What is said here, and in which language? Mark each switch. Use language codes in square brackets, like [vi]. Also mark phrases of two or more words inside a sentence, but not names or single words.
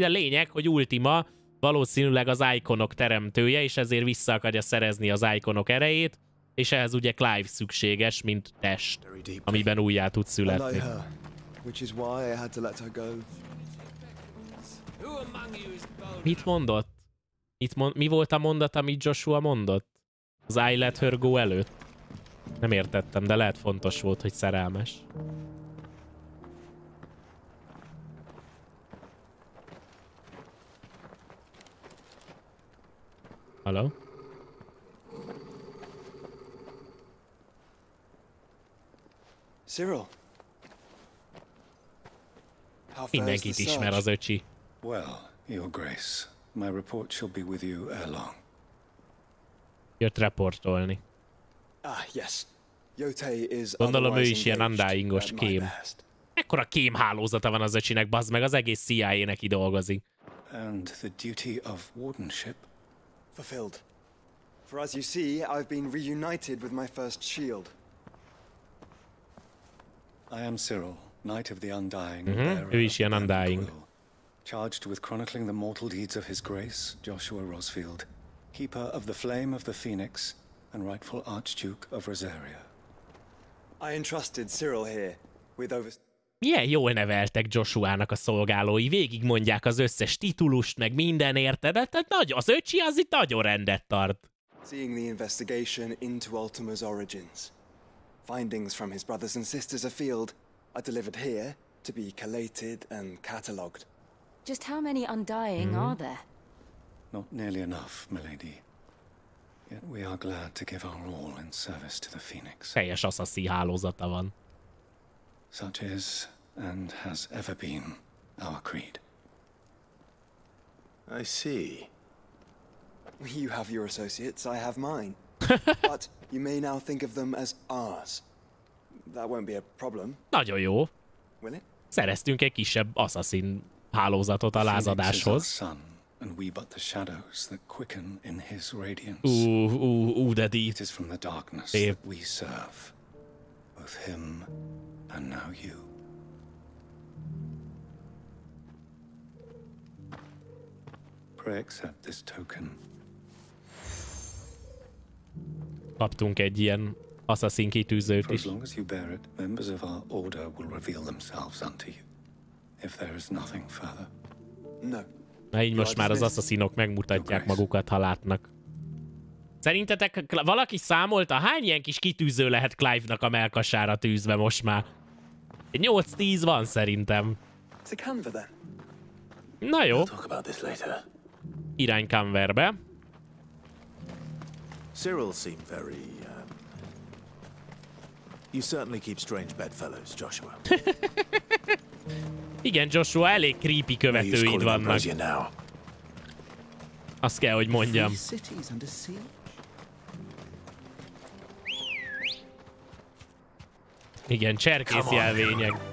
[hu] De lényeg, hogy Ultima valószínűleg az ikonok teremtője, és ezért vissza akarja szerezni az ikonok erejét, és ehhez ugye Clive szükséges, mint test, amiben újjá tud születni. Mit mondott? Mi volt a mondat, amit Joshua mondott? Az [en] I let her go [hu] előtt? Nem értettem, de lehet fontos volt, hogy szerelmes. Hello? Cyril. Mindenkit ismer az öcsi. [en] Well, Your Grace, my report shall be with you ere long. [hu] Jött reportolni. [en] Yes. Yotei is [hu] Gondolom ő is ilyen undyingos kém. Ekkora kémhálózata van az öcsinek, bazd meg, az egész CIA neki dolgozik. [en] And the duty of wardenship? Fulfilled. For as you see, I've been reunited with my first shield. I am Cyril, Knight of the Undying. [hu] Ő is ilyen undying. [en] Charged with chronicling the mortal deeds of His Grace, Joshua Rosfield, Keeper of the Flame of the Phoenix, and rightful Archduke of Rosaria. I entrusted Cyril here with over... [hu] Milyen jól neveltek Joshuának a szolgálói, végig mondják az összes titulust, meg minden érted, tehát az öcsi az itt nagyon rendet tart. [en] Seeing the investigation into Ultima's origins. Findings from his brothers and sisters afield are delivered here to be collated and catalogued. Just how many Undying are there? Not nearly enough, milady. Yet we are glad to give our all in service to the Phoenix. [hu] Teljes assassin hálózata van. [en] Such is, and has ever been, our creed. I see. You have your associates, I have mine. But you may now think of them as ours. That won't be a problem. [hu] Nagyon jó. [en] Will it? [hu] Szereztünk egy kisebb assassin hálózatot a lázadáshoz. [en] And we but the shadows that quicken in his radiance. [hu] De deep. [en] It is from the darkness that we serve, both him and now you. Pray accept this token. [hu] Kaptunk egy ilyen assassin kitűzőt is. [en] For as long as you bear it, members of our order will reveal themselves unto you. If there is nothing further. No. [hu] Na így most már az asszaszinok megmutatják magukat, ha látnak. Szerintetek valaki számolta, hány ilyen kis kitűző lehet Clive-nak a melkasára tűzve most már? 8-10 van szerintem. Na jó. Irány Canverbe. [en] Cyril seemed very... You certainly keep strange bedfellows, Joshua. [hu] Igen, Joshua, elég creepy követőid vannak. Azt kell, hogy mondjam. Igen, cserkész jelvények.